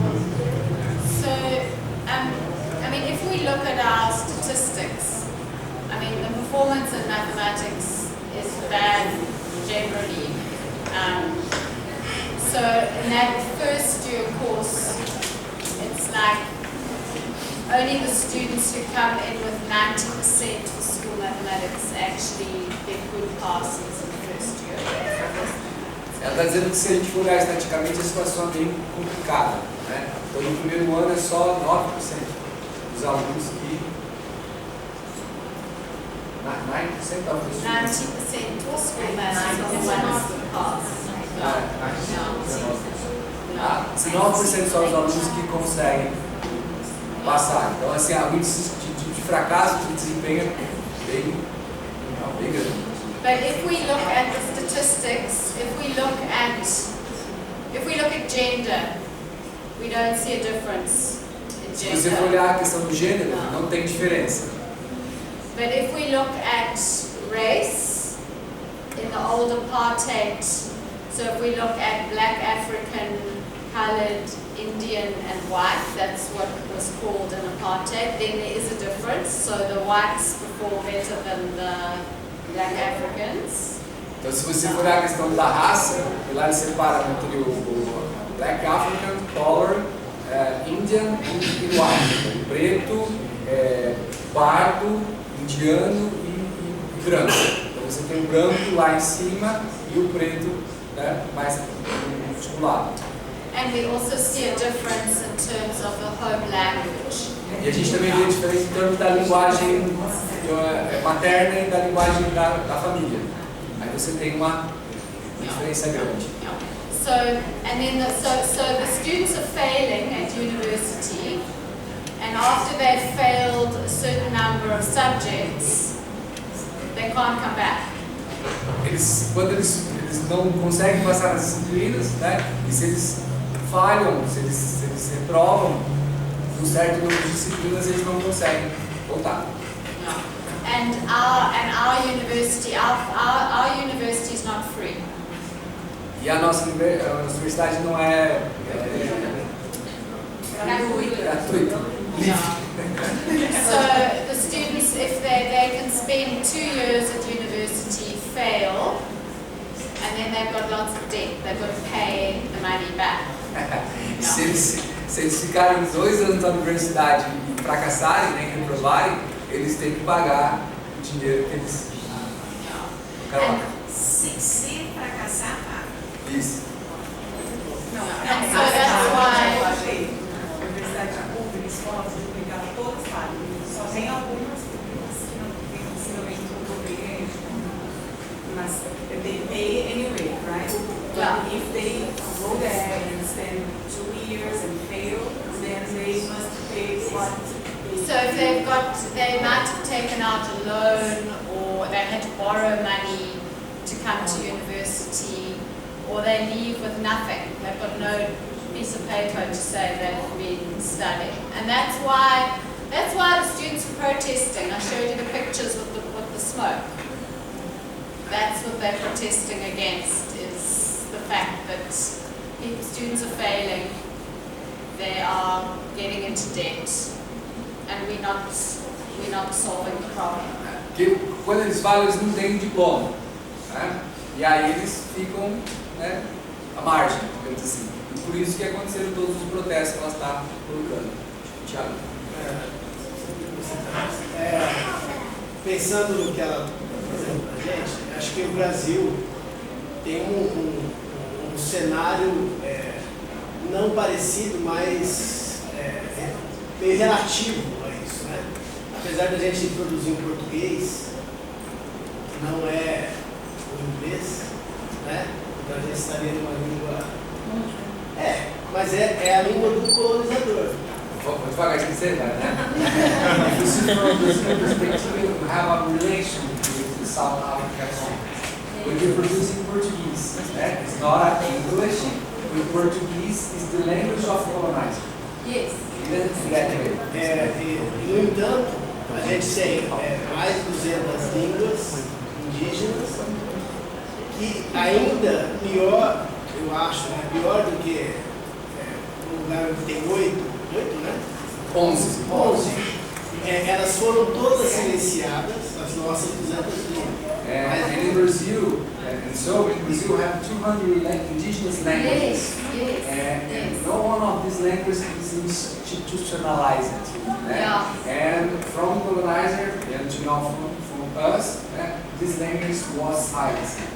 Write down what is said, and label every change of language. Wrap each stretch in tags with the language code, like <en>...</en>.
<en>I mean, if we look at our statistics, I mean, the performance in mathematics is bad generally. So in that first year course, it's like only the students who come in with 90% for school mathematics actually get good passes in the first year.</en> <pt>Ela está dizendo que se a gente for olhar estaticamente a situação é bem complicada, né? Então no primeiro ano é só 9% dos alunos que</pt> <en>90% of the students. 90% for school mathematics and 1% pass.</en> <pt>9% são os alunos que conseguem passar. Então assim, o índice de fracasso, de desempenho é bem grande.</pt> <en>But if we look at the statistics, if we look at gender, we don't see a difference in</en> <pt>Se você for</pt> <en>gender.</en> <pt>olhar a questão do gênero, não tem diferença.</pt> <en>But if we look at race, in the old apartheid, so if we look at black, African, colored, Indian and white, that's what was called an apartheid, then there is a difference. So the whites perform better than the black Africans.</en> <pt>Então, se você for olhar a questão da raça, lá ele separa entre o Black African, Color, Indian e White. O preto, pardo, indiano e branco. Então você tem o branco lá em cima e o preto, né, mais no lado.</pt> <en>And we also see a difference in terms of the home language.</en> <pt>E a gente também vê a diferença em termos da linguagem materna e da linguagem da família. Aí você tem uma diferença grande.</pt> <en>So, and then so the students are failing at university, and after they've failed a certain number of subjects, they can't come back.</en> <pt>Quando eles não conseguem passar nas disciplinas, né? E se eles falham, se eles reprovam um certo número de disciplinas, eles não conseguem voltar.</pt> <en>And our university, our university is not free.</en> <pt>E a nossa universidade não é gratuita.</pt> <en>So the students, if they can spend 2 years at university, fail, and then they've got lots of debt. They've got to pay the money back.</en> <pt>Se eles ficarem 2 anos na universidade e fracassarem, né, reprovarem, eles têm que pagar o dinheiro que eles colocaram. Se fracassar, Isso. Não,</pt> <en>So that's why.</en> <pt>a universidade pública, escolas públicas, todas falham. Só tem algumas públicas que não têm ensinamento do governo, mas</pt> <en>they pay anyway, right? Yeah. If they go there and spend 2 years and fail, then they must pay what? So if they might have taken out a loan, or they had to borrow money to come to university, or they leave with nothing. They've got no piece of paper to say they've been studying, and that's why the students are protesting. I showed you the pictures with the smoke. That's what they're protesting against, is the fact that students are failing, they are getting into debt, and we're not solving the problem.</en> <pt>Porque quando eles falam, eles não têm diploma, né? E aí eles ficam, né, à margem, digamos assim. E por isso que aconteceram todos os protestos que ela está colocando. Thiago. Pensando no que ela está fazendo para a gente, acho que o Brasil tem um cenário não parecido, mas meio relativo a isso, né? Apesar da gente introduzir um português, que não é o inglês, né? Então a gente estaria numa língua mas é a língua do colonizador. Vou devagar de você, né?</pt> <en>If you see from the Brazilian perspective, we have a relation with the South African song. We're producing Portuguese. It's not English. With Portuguese is the language of colonizer. Yes.</en> <pt>No entanto, a gente tem mais de 200 línguas indígenas que ainda pior, eu acho, pior do que um lugar onde tem 8, né? 11. Elas foram todas silenciadas, as nossas 200 línguas.</pt> <en>And in Brazil, in Brazil we have 200 indigenous languages. Yes. And no one of these languages is institutionalized. And from colonizer and to now from us, this language was silenced.</en>